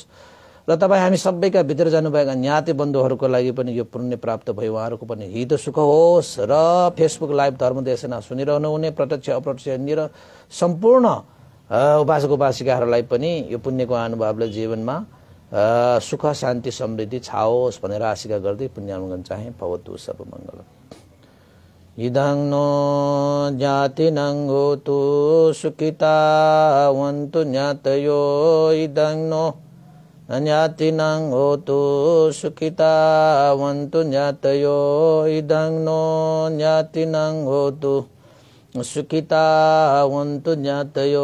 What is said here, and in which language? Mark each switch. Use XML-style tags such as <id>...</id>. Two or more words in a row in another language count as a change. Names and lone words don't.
<ne>र तपाईँ हामी सबैका भित्र जानुभएका ज्ञाति बन्धुहरूको लागि पनि यो पुण्य प्राप्त भयो, उहाँहरूको पनि हित सुख होस्। र फेसबुक लाइभ धर्मदेशना सुनिरहनु हुने प्रत्यक्ष अप्रत्यक्ष निर सम्पूर्ण उपासक उपासिकाहरूलाई पनि यो पुण्यको अनुभवले जीवनमा सुख शान्ति समृद्धि छाओस् भनेर आशिका गर्दै पुण्यानुमोदन चाहे।</ne> <pi>भवतु सब मङ्गलम्। इदं नो ज्ञातिनं होतु सुखितावन्तु ज्ञातयो, इदं नो ज्ञातिनं होतु सुखितावन्तु ज्ञातयो, इदं नो ज्ञातिनं होतु सुखितावन्तु ज्ञातयो।</pi>